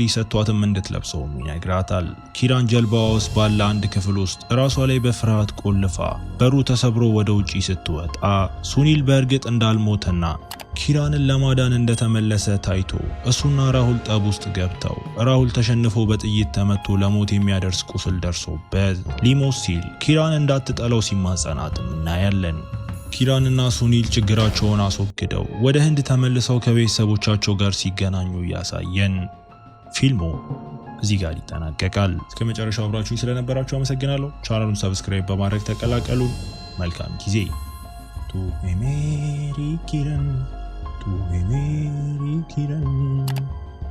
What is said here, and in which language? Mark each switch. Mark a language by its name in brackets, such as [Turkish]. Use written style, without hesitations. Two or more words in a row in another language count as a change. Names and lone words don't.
[Amharic] ሰጥቷትም እንድትለብሰውም ይነግራታል። ኪራን ጀልባዋ ውስጥ ባለ አንድ ክፍል ውስጥ ራሷ ላይ በፍርሃት ቆልፋ በሩ ተሰብሮ ወደ ውጪ ስትወጣ ሱኒል በእርግጥ እንዳልሞተና ኪራንን ለማዳን እንደተመለሰ ታይቶ እሱና ራሁል ጠብ ውስጥ ገብተው ራሁል ተሸንፎ በጥይት ተመቶ ለሞት የሚያደርስ ቁስል ደርሶበት ሊሞት ሲል ኪራን እንዳትጠላው ሲማጸናትም እናያለን። ኪራንና ሱኒል ችግራቸውን አስወግደው ወደ ህንድ ተመልሰው ከቤተሰቦቻቸው ጋር ሲገናኙ ያሳየን ፊልሙ እዚህ ጋር ይጠናቀቃል። እስከ መጨረሻው አብራችሁኝ ስለነበራችሁ አመሰግናለሁ። ቻናሉን ሰብስክራይብ በማድረግ ተቀላቀሉን። መልካም ጊዜ። [Hindi] तू है मेरी किरण, तू है मेरी किरण।